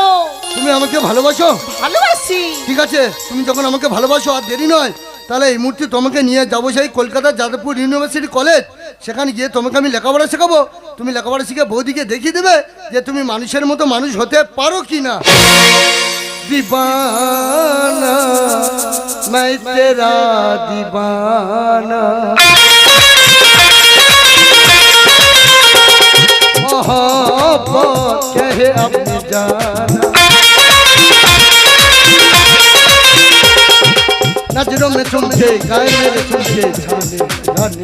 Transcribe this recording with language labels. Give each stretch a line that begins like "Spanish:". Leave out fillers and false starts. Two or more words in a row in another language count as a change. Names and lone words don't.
Bangla: তুমি আমাকে ভালোবাসো? ভালোবাসি। ঠিক আছে, তুমি যখন আমাকে ভালোবাসো আর দেরি নয়, তাহলে এই মুহূর্তে তোমাকে নিয়ে যাবো সেই কলকাতা যাদবপুর ইউনিভার্সিটি কলেজ। সেখানে গিয়ে তোমাকে আমি লেখাপড়া শেখাবো। তুমি লেখাপড়া শিখে বৌদিকে দেখিয়ে দেবে যে তুমি মানুষের মতো মানুষ হতে পারো কি না।
Hindi: दीवाना मैं तेरा दीवाना मोहब्बत कहे अपनी जाना नजरों में तुमसे गाए मेरे तुमसे छाने छाने